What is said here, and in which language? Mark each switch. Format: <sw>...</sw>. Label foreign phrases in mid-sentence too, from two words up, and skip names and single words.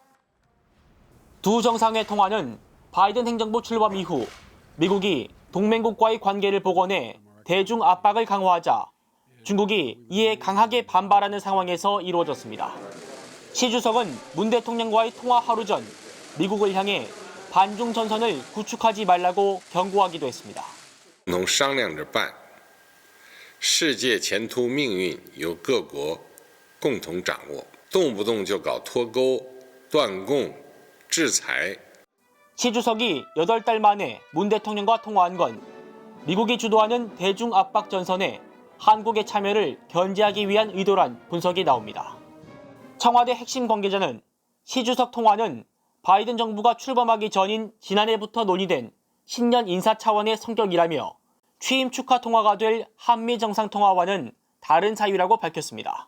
<ko>두 정상의 통화는 바이든 행정부 출범 이후 미국이 동맹국과의 관계를 복원해 대중 압박을 강화하자 중국이 이에 강하게 반발하는 상황에서 이루어졌습니다. 시 주석은 문 대통령과의 통화 하루 전 미국을 향해 반중 전선을 구축하지 말라고 경고하기도 했습니다.</ko> <zh>共同商量着办，世界前途命运由各国共同掌握，动不动就搞脱钩， 断供制裁。</zh> <ko>시 주석이 8달 만에 문 대통령과 통화한 건 미국이 주도하는 대중 압박 전선에 한국의 참여를 견제하기 위한 의도란 분석이 나옵니다. 청와대 핵심 관계자는 시 주석 통화는 바이든 정부가 출범하기 전인 지난해부터 논의된 신년 인사 차원의 성격이라며 취임 축하 통화가 될 한미 정상통화와는 다른 사유라고 밝혔습니다.</ko>